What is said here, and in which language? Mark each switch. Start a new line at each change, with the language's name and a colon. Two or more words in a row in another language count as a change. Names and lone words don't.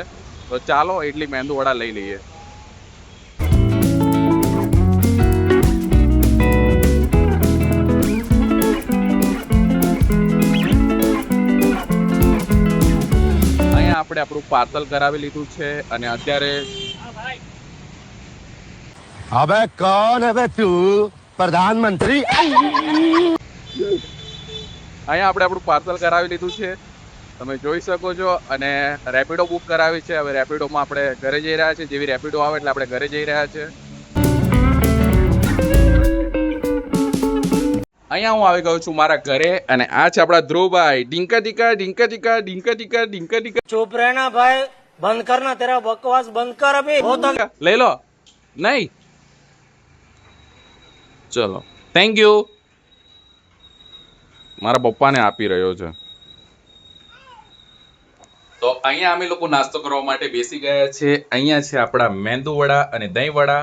Gujarati: તો ચાલો ઇડલી મેંદુવડા લઈ લઈએ. આપણે આપણું પાર્સલ કરાવી લીધું છે અને અત્યારે
Hindi: अबे कौन है बे तू? प्रधानमंत्री.
Gujarati: અહીંયા આપણે આપણું પાર્સલ કરાવી લીધું છે, તમે જોઈ શકો છો. અને રેપિડો બુક કરાવી છે. હવે રેપિડોમાં આપણે ઘરે જઈ રહ્યા છીએ. જેવી રેપિડો આવે એટલે આપણે ઘરે જઈ રહ્યા છીએ. અહીંયા હું આવી ગયો છું મારા ઘરે અને આ છે આપણા ધ્રુવભાઈ. ડીંકા ડીકા ડીંકા ડીકા ડીંકા ડીકા ડીંકા ડીકા.
Hindi: चुप रहना भाई, बंद करना, तेरा बकवास बंद कर अभी. बहुत हो गया.
Gujarati: લઈ લો. નહીં, ચલો,
English: thank you.
Gujarati: મારા પપ્પાને આપી રહ્યો છે. તો અહીંયા અમે લોકો નાસ્તો કરવા માટે બેસી ગયા છે. અહીંયા છે આપણા મેંદુ વડા અને દહીં વડા.